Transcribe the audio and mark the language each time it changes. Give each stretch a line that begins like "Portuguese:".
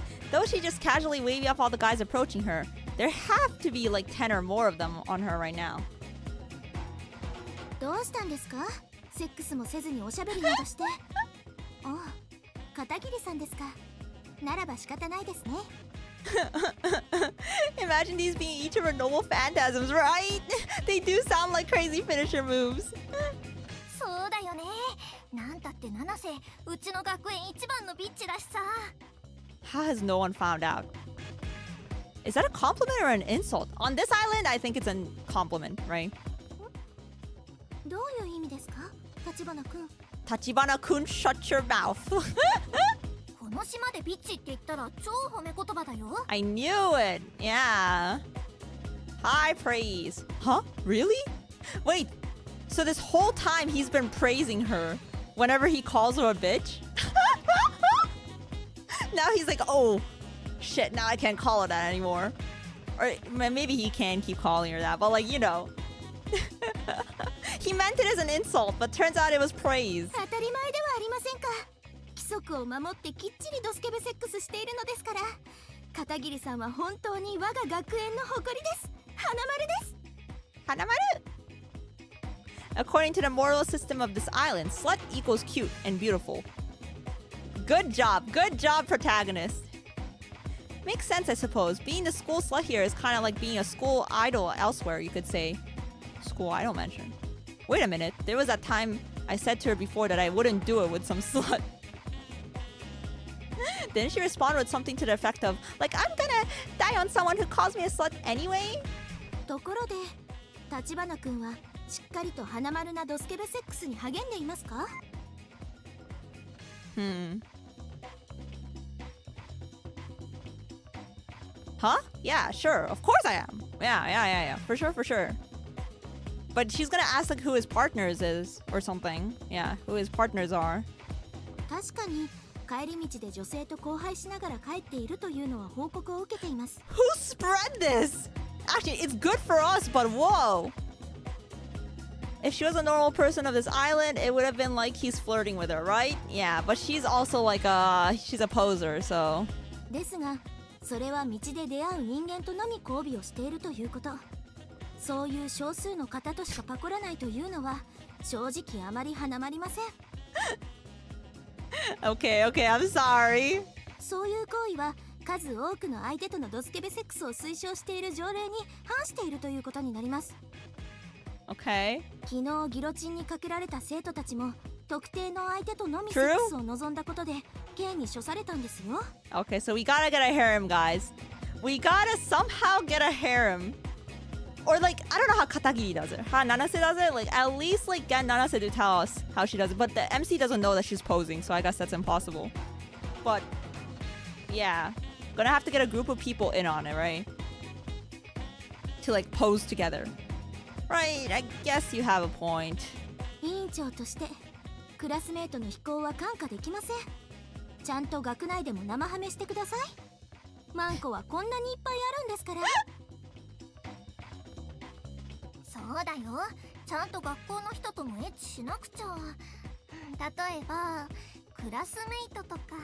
English: Though she just casually waving off all the guys approaching her, there have to be like 10 or more of them on her right now.
Japanese: どうしたんですか? セックスもせずにおしゃべりなどして。おう、片桐さんですか。ならば仕方ないですね。
English: Imagine these being each of her noble phantasms, right? They do sound like crazy finisher moves.
Japanese: そうだよね。なんたって七瀬、うちの学園一番のビッチだしさ。
English: How has no one found out? Is that a compliment or an insult? On this island, I think it's a compliment, right?
Japanese: どういう意味ですか、橘くん。
English: Tachibana-kun, shut your mouth.
Japanese: この島でビッチって言ったら超褒め言葉だよ。
English: I knew it. Yeah. High praise. Huh? Really? Wait. So this whole time he's been praising her whenever he calls her a bitch? Now he's like, oh, Shit, now I can't call her that anymore. Or maybe he can keep calling her that, but like, you know. He meant it as an insult, but turns out it was praise.
Japanese: 当たり前ではありませんか。規則を守ってきっちりドスケベセックスしているのですから。片桐さんは本当に我が学園の誇りです。花丸です。花丸!
English: According to the moral system of this island, slut equals cute and beautiful. Good job, protagonist. Makes sense, I suppose. Being the school slut here is kind of like being a school idol elsewhere, you could say. School idol mention. Wait a minute, there was that time I said to her before that I wouldn't do it with some slut. Didn't she respond with something to the effect of, like, I'm gonna die on someone who calls me a slut anyway?
Japanese: ところで、立花くんはしっかりと花丸なドスケベセックスに励んでいますか？
English: Huh? Yeah, sure. Of course I am. Yeah. For sure. But she's gonna ask like who his partners is or something. Yeah, who his partners are.
Japanese: 確かに帰り道で女性と交配しながら帰っているというのは報告を受けています。
English: Who spread this? Actually, it's good for us, but whoa. If she was a normal person of this island, it would have been like he's flirting with her, right? Yeah, but she's also like she's a poser, so.
Japanese: ですが、それは道で出会う人間とのみ交尾をしているということ。そういう少数の方としかパコらないというのは正直あまり花まりません。
English: Okay, I'm sorry.
Japanese: そういう行為は数多くの相手とのドスケベセックスを推奨している条例に反しているということになります。
English: Okay.
Japanese: 昨日ギロチンにかけられた生徒たちも特定の相手とのみセックスを望んだことで刑に処されたんですよ。
English: Okay, so we gotta get a harem, guys. We gotta somehow get a harem. Or like, I don't know how Katagiri does it. How Nanase does it? Like, at least like get Nanase to tell us how she does it. But the MC doesn't know that she's posing, so I guess that's impossible. But, yeah. Gonna have to get a group of people in on it, right? To like pose together. Right, I guess you have a point.
Japanese: 委員長としてクラスメートの非行は看過できません。ちゃんと学内でも生ハメしてください。マンコはこんなにいっぱいあるんですから。そうだよ。ちゃんと学校の人ともエッチしなくちゃ。例えばクラスメイトとか。